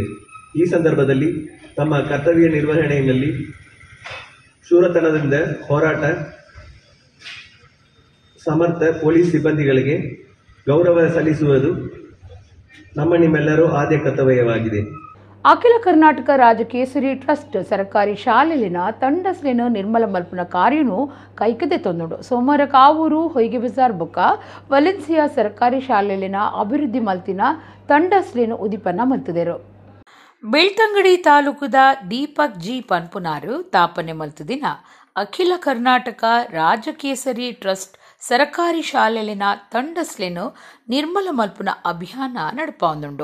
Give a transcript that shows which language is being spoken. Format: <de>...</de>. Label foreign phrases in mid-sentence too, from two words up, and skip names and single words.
<kn>ಈ ಸಂದರ್ಭದಲ್ಲಿ ತಮ್ಮ ಕರ್ತವ್ಯ ನಿರ್ವಹಣೆಯಲ್ಲಿ ಶೂರತನದಿಂದ ಹೋರಾಟ ಸಮರ್ಥ ಪೊಲೀಸ್ ಸಿಬ್ಬಂದಿಗಳಿಗೆ ಗೌರವ ಸಲ್ಲಿಸುವುದು ನಿಮ್ಮೆಲ್ಲರೂ ಆದ್ಯ ಕರ್ತವ್ಯವಾಗಿದೆ.</kn> <tcy>ಅಖಿಲ ಕರ್ನಾಟಕ ರಾಜಕೇಸರಿ ಟ್ರಸ್ಟ್ ಸರ್ಕಾರಿ ಶಾಲೆಲಿನ ತಂಡಸ್ಲಿನ ನಿರ್ಮಲ ಮಲ್ಪನ ಕಾರ್ಯನು ಕೈಕದೆ ತೊಂದುಂಡು. ಸೋಮವಾರ ಕಾವೂರು, ಹೊಯ್ಗೆ ಬಜಾರ್ ಬೊಕ್ಕ ವಲೆನ್ಸಿಯಾ ಸರ್ಕಾರಿ ಶಾಲೆಲಿನ ಅಭಿವೃದ್ಧಿ ಮಲ್ತಿನ ತಂಡಸ್ಲಿನ ಉದಿಪನ್ನ ಮಲ್ತಿದರು. ಬೆಳ್ತಂಗಡಿ ತಾಲೂಕದ ದೀಪಕ್ G ಪನ್ಪುನಾರು ತಾಪನೆ ಮಲ್ತದಿನ ಅಖಿಲ ಕರ್ನಾಟಕ ರಾಜಕೇಸರಿ ಟ್ರಸ್ಟ್ ಸರ್ಕಾರಿ ಶಾಲೆಲಿನ ತಂಡಸ್ಲೆನು ನಿರ್ಮಲ ಮಲ್ಪುನ ಅಭಿಯಾನ ನಡಪಾಂದುಂಡು.</tcy>